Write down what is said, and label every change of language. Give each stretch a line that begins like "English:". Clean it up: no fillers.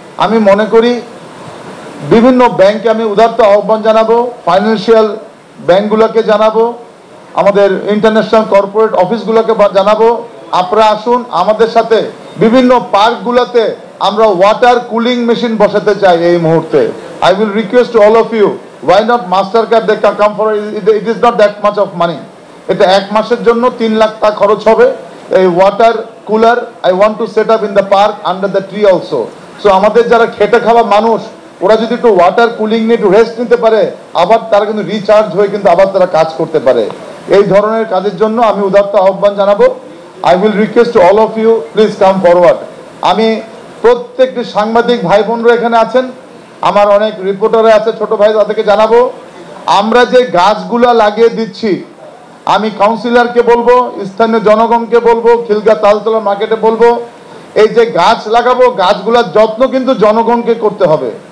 Bangla: আমি মনে করি বিভিন্ন ব্যাংকে আমি উদারত আহ্বান জানাবো, ফাইন্যান্সিয়াল ব্যাংকগুলোকে জানাবো, আমাদের ইন্টারন্যাশনাল কর্পোরেট অফিসগুলোকে জানাবো, আপনারা আসুন আমাদের সাথে। বিভিন্ন পার্কগুলোতে আমরা ওয়াটার কুলিং মেশিন বসাতে চাই এই মুহূর্তে।
English: I will request to all of you, why not Mastercard, they can come for it is not that much of money.
Bangla: এটা 1 মাসের জন্য 3 লাখ টাকা খরচ হবে। এই water cooler
English: I want to set up in the park under the tree also.
Bangla: So আমাদের যারা খেটে খাওয়া মানুষ, ওরা যদি একটু ওয়াটার কুলিং নিয়ে একটু রেস্ট নিতে পারে, আবার তারা কিন্তু রিচার্জ হয়ে কিন্তু আবার তারা কাজ করতে পারে। এই ধরনের কাজের জন্য আমি উদারত আহ্বান জানাবো।
English: I will request to all of you, please come forward.
Bangla: আমি প্রত্যেকটি সাংবাদিক ভাই বোনরা এখানে আছেন, আমার অনেক রিপোর্টার আছে, ছোট ভাই, তাদেরকে জানাবো আমরা যে গাছগুলা লাগিয়ে দিচ্ছি, আমি কাউন্সিলরকে বলবো, স্থানীয় জনগণকে বলবো, খিলগাঁও তালতলা মার্কেটে বলবো, এই যে গাছ লাগাবো, গাছগুলার যত্ন কিন্তু জনগণকে করতে হবে।